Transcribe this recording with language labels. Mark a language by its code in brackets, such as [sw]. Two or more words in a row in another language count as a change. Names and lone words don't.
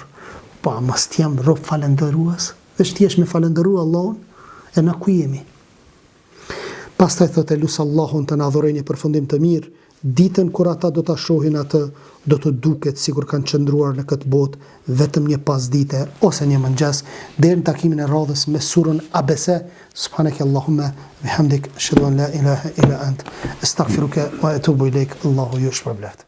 [sq] Pa, mas t'jam rob falendëruas, dhe që t'jesh me falendëru Allahun, e na ku jemi. Pastaj thot e lusë Allahun të na adhurojnë një përfundim të mirë, ditën kur ata do të shohin atë, do të duket sikur kanë qëndruar në këtë botë, vetëm një pasdite ose një mëngjes, deri në takimin e radhës me surën Abese. [ar] سبحانك اللهم بحمدك أشهد أن لا إله إلا أنت أستغفرك وأتوب إليك. [sq] Allahu ju shpërbleft.